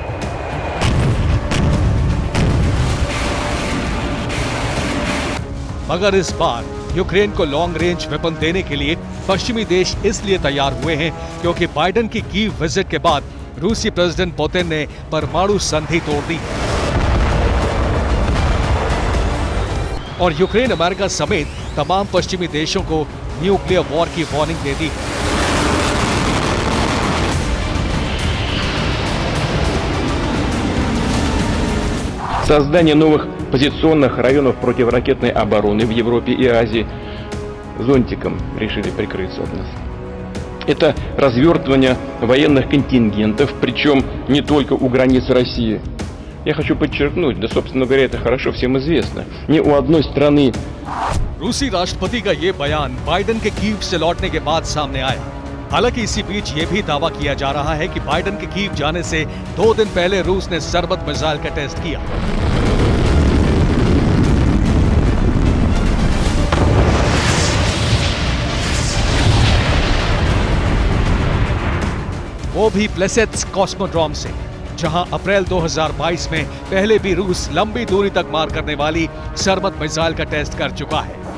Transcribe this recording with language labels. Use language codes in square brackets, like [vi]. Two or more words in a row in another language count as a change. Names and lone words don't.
[hi] मगर इस बार यूक्रेन को [en] long range weapon [hi] देने के लिए पश्चिमी देश इसलिए तैयार हुए हैं क्योंकि बाइडेन की कीव विजिट के बाद रूसी प्रेसिडेंट पुतिन ने परमाणु संधि तोड़ दी और यूक्रेन अमेरिका समेत तमाम पश्चिमी देशों को [en] nuclear war [hi] की वार्निंग दे दी। [ru] Создание новых позиционных районов противоракетной обороны в Европе и Азии зонтиком решили прикрыться от нас. Это развертывание военных контингентов, причем не только у границ России. Я хочу подчеркнуть, да, собственно говоря, это хорошо всем известно, ни у одной страны. [hi] रूसी राष्ट्रपति का ये बयान बाइडेन के कीव से लौटने के बाद सामने आया। हालांकि इसी बीच ये भी दावा किया जा रहा है कि बाइडेन के कीव जाने से 2 दिन पहले रूस ने सरबत मिसाइल का टेस्ट किया। वो भी प्लेसेट्स कॉस्मोड्रोम से, जहां अप्रैल 2022 में पहले भी रूस लंबी दूरी तक मार करने वाली सरबत मिसाइल का टेस्ट कर चुका है।